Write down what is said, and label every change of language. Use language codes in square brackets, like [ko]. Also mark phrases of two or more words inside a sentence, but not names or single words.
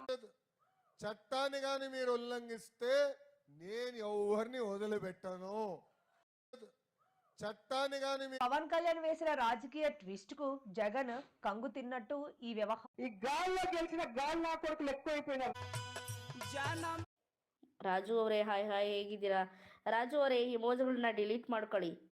[te] చట్టాన్ని గాని మీరు ఉల్లంఘిస్తే నేను ఎవరిని వదిలిపెట్టాను. చట్టాన్ని గాని పవన్ కళ్యాణ్ వేసిన రాజకీయ ట్విస్ట్ కు జగన్ కంగు తిన్నట్టు ఈ వ్యవహారం. ఈ గాల్లో గెలిచిన గాలి నా కొడుకులు ఎక్కువైపోయినారు. [kn] ರಾಜು ಅವರೇ ಹಾಯ್ ಹಾಯ್, ಹೇಗಿದ್ದೀರಾ? ರಾಜು ಅವರೇ, ಈ ಮೋಜಗಳನ್ನ ಡಿಲೀಟ್ ಮಾಡ್ಕೊಳ್ಳಿ.